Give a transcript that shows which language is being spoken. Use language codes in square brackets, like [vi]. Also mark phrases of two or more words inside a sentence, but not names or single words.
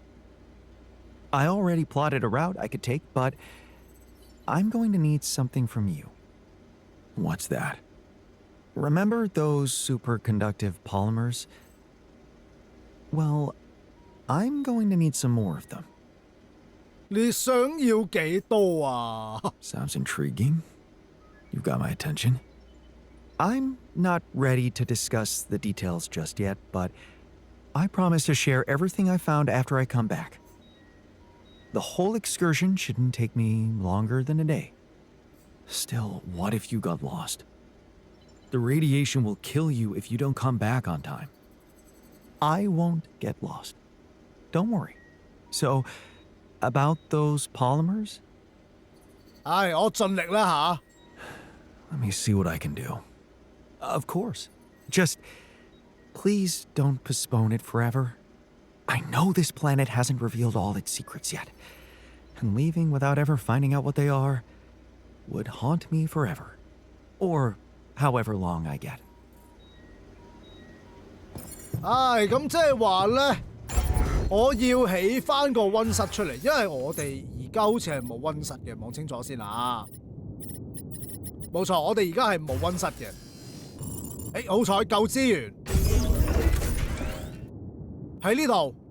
[en] I already plotted a route I could take, but I'm going to need something from you. What's that? Remember those superconductive polymers? Well, I'm going to need some more of them. [yue] 你想要幾多啊？ [en] Sounds intriguing. You've got my attention. I'm not ready to discuss the details just yet, but I promise to share everything I found after I come back. The whole excursion shouldn't take me longer than a day. Still, what if you got lost? The radiation will kill you if you don't come back on time. I won't get lost. Don't worry. So, about those polymers? [yue] 唉，我盡力啦吓。 [en] Let me see what I can do. Of course. Just please don't postpone it forever. I know this planet hasn't revealed all its secrets yet, and leaving without ever finding out what they are would haunt me forever. Or however long I get. [yue] 唉，咁即係話咧，我要起翻個溫室出嚟，因為我哋而家好似係冇溫室嘅，望清楚先啊！冇錯，我哋而家係冇溫室嘅。好彩夠資源喺呢度。